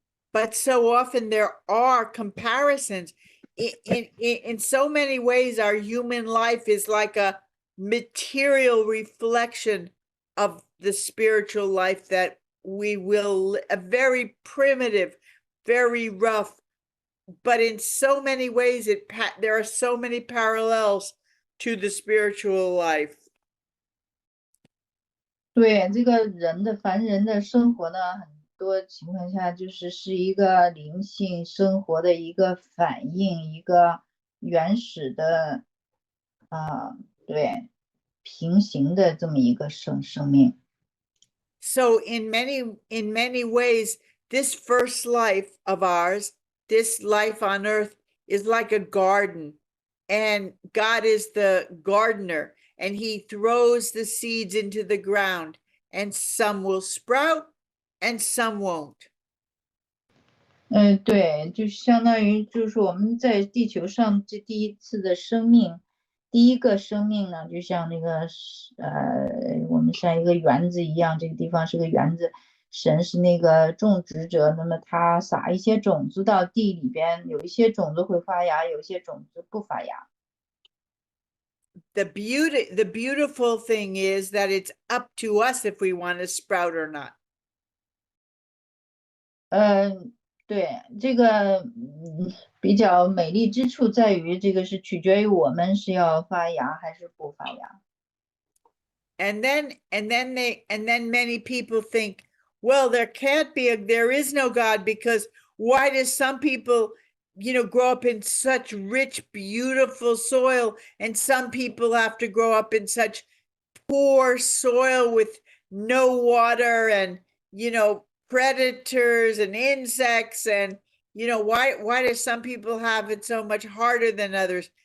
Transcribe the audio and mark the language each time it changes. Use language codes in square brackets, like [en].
[en] But so often there are comparisons. In so many ways, our human life is like a material reflection of the spiritual life that we will, a very primitive, very rough, but in so many ways, there are so many parallels to the spiritual life. [zh] 对这个凡人的生活呢，很多情况下是一个灵性生活的一个反应，一个原始的对平行的这么一个生命。 [en] So in many ways, this first life of ours, this life on earth, is like a garden, and God is the gardener, and he throws the seeds into the ground, and some will sprout and some won't. [zh] 对，就相当于就是我们在地球上这第一次的生命，第一个生命呢，就像那个我们像一个园子一样，这个地方是个园子，神是那个种植者，那么他撒一些种子到地里边，有一些种子会发芽，有一些种子不发芽。 [en] The beautiful thing is that it's up to us if we want to sprout or not. [zh] 对，这个比较美丽之处在于，这个是取决于我们是要发芽还是不发芽。 [en] And then many people think, well, there is no God, because why do some people, grow up in such rich, beautiful soil, and some people have to grow up in such poor soil with no water and, predators and insects, and, why do some people have it so much harder than others?